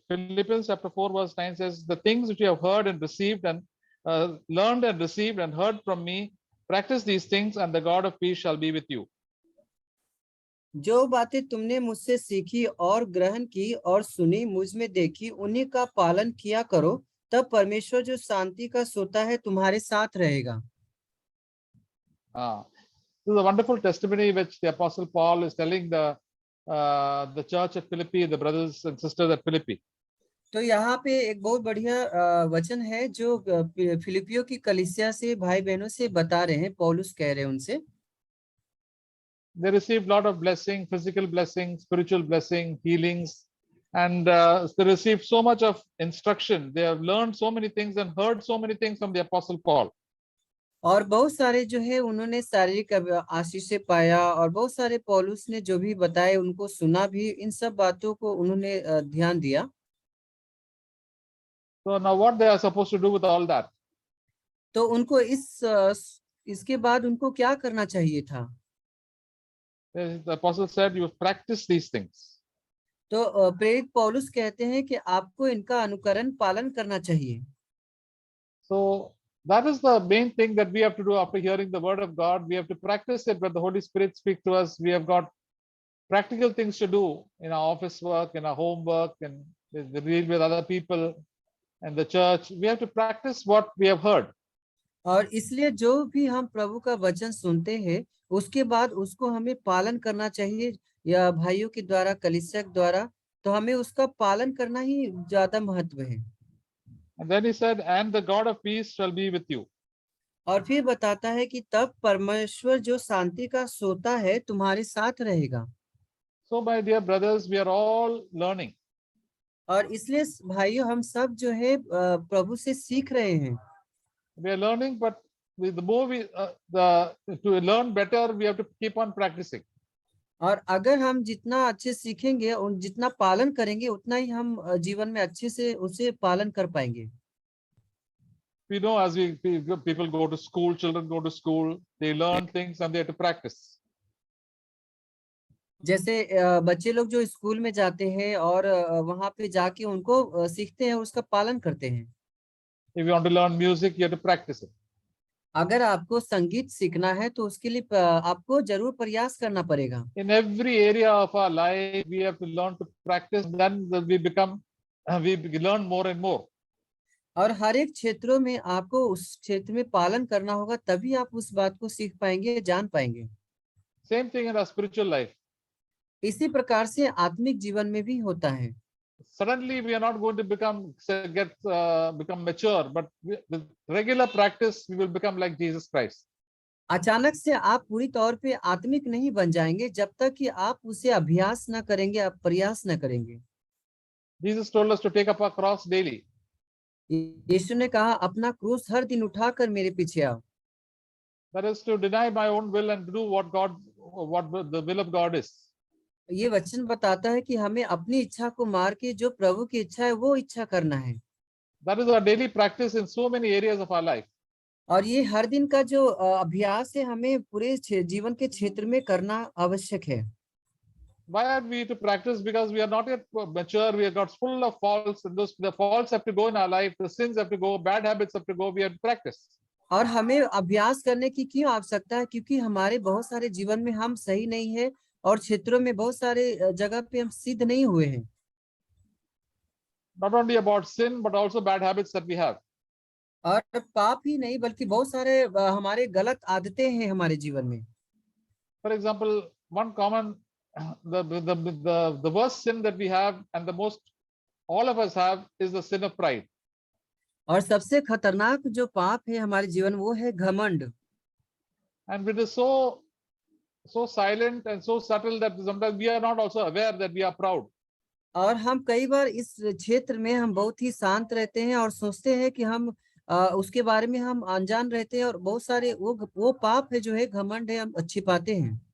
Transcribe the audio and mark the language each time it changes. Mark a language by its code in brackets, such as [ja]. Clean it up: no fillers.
[en] Philippians chapter 4 verse 9 says, the things which you have heard and received and learned and received and heard from me, practice these things and the God of peace shall be with you. [hi] जो बातें तुमने मुझसे सीखी और ग्रहण की और सुनी, मुझ में देखी, उन्हीं का पालन किया करो, तब परमेश्वर जो शांति का सोता है तुम्हारे साथ रहेगा। [en] This is a wonderful testimony which the Apostle Paul is telling the church at Philippi, the brothers and sisters at Philippi. [hi] तो यहाँ पे एक बहुत बढ़िया वचन है जो फिलिपियो की कलीसिया से भाई बहनों से बता रहे हैं, पौलुस कह रहे हैं उनसे। [en] They received a lot of blessing, physical blessing, spiritual blessing, healings, and they received so much of instruction. They have learned so many things and heard so many things from the Apostle Paul. [hi] और बहुत सारे जो है उन्होंने शारीरिक आशीष से पाया, और बहुत सारे पौलुस ने जो भी बताए उनको सुना भी, इन सब बातों को उन्होंने ध्यान दिया। [en] So now what they are supposed to do with all that? [hi] तो उनको इसके बाद उनको क्या करना चाहिए था? [en] The Apostle said, you practice these things. [hi] तो प्रेरित पौलुस कहते हैं कि आपको इनका अनुकरण पालन करना चाहिए। [en] So that is the main thing that we have to do after hearing the word of God. We have to practice it when the Holy Spirit speaks to us. We have got practical things to do in our office work, in our homework, and the deal with other people and the church. We have to practice what we have heard. [hi] और इसलिए जो भी हम प्रभु का वचन सुनते हैं, उसके बाद उसको हमें पालन करना चाहिए, या भाइयों के द्वारा, कलीसिया के द्वारा, तो हमें उसका पालन करना ही ज्यादा महत्व है। [en] And then he said, and the God of peace shall be with you. [hi] और फिर बताता है कि तब परमेश्वर जो शांति का सोता है तुम्हारे साथ रहेगा। [en] So my dear brothers, we are all learning. [hi] और इसलिए भाइयों हम सब जो है प्रभु से सीख रहे हैं। [en] We are learning, but the more to learn better, we have to keep on practicing. [hi] और अगर हम जितना अच्छे सीखेंगे और जितना पालन करेंगे, उतना ही हम जीवन में अच्छे से उसे पालन कर पाएंगे। [en] We know as people go to school, children go to school, they learn things and they have to practice. [hi] जैसे बच्चे लोग जो स्कूल में जाते हैं और वहां पे जाके उनको सीखते हैं, उसका पालन करते हैं। [en] If you want to learn music, you have to practice it. [hi] अगर आपको संगीत सीखना है तो उसके लिए आपको जरूर प्रयास करना पड़ेगा। [en] In every area of our life, we have to learn to practice. Then we learn more and more. [hi] और हर एक क्षेत्रों में आपको उस क्षेत्र में पालन करना होगा, तभी आप उस बात को सीख पाएंगे, जान पाएंगे। [en] Same thing in our spiritual life. [hi] इसी प्रकार से आत्मिक जीवन में भी होता है। [en] Suddenly we are not going to become mature, but with regular practice we will become like Jesus Christ. [hi] अचानक से आप पूरी तौर पे आत्मिक नहीं बन जाएंगे जब तक कि आप उसे अभ्यास न करेंगे, आप प्रयास न करेंगे। [en] Jesus told us to take up our cross daily. [hi] यीशु ने कहा, अपना क्रूस हर दिन उठाकर मेरे पीछे आओ। [en] That is to deny my own will and do what the will of God is. [hi] ये वचन बताता है कि हमें अपनी इच्छा को मार के जो प्रभु की इच्छा है वो इच्छा करना है। [en] That is our daily practice in so many areas of our life. [hi] और ये हर दिन का जो अभ्यास है, हमें पूरे जीवन के क्षेत्र में करना आवश्यक है। [en] Why are we to practice? Because we are not yet mature. We are got full of faults, and the faults have to go in our life. The sins have to go. Bad habits have to go. We have to practice. [hi] और हमें अभ्यास करने की क्यों आवश्यकता है? क्योंकि हमारे बहुत सारे जीवन में हम सही नहीं है, और क्षेत्रों में बहुत सारे जगह पे हम सिद्ध नहीं हुए हैं। [en] Not only about sin, but also bad habits that we have. [hi] और पाप ही नहीं, बल्कि बहुत सारे हमारे गलत आदतें हैं हमारे जीवन में। [en] For example, one common the worst sin that we have, and the most all of us have, is the sin of pride. [hi] और सबसे खतरनाक जो पाप है हमारे जीवन, वो है घमंड। [en] And it is so silent and so subtle that sometimes we are not also aware that we are proud. [hi] और हम कई बार इस क्षेत्र में हम बहुत ही शांत रहते हैं और सोचते हैं कि हम उसके बारे में हम अनजान रहते हैं, और बहुत सारे वो पाप है जो है घमंड है, हम छिपाते हैं।